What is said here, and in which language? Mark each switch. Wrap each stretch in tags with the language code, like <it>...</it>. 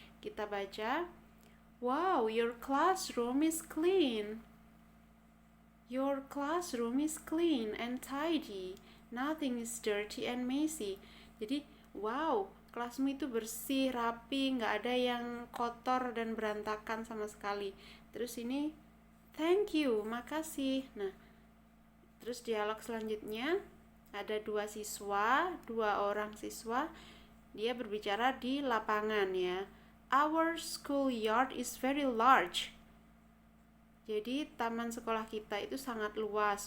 <id>Kita baca,</id> <en>wow, your classroom is clean. Your classroom is clean and tidy. Nothing is dirty and messy.</en> <id>Jadi, wow, kelasmu itu bersih, rapi, nggak ada yang kotor dan berantakan sama sekali. Terus ini,</id> <en>thank you,</en> <id>makasih. Nah, terus dialog selanjutnya, ada dua orang siswa, dia berbicara di lapangan ya.</id> <en>Our school yard is very large.</en> <id>Jadi taman sekolah kita itu sangat luas.</id>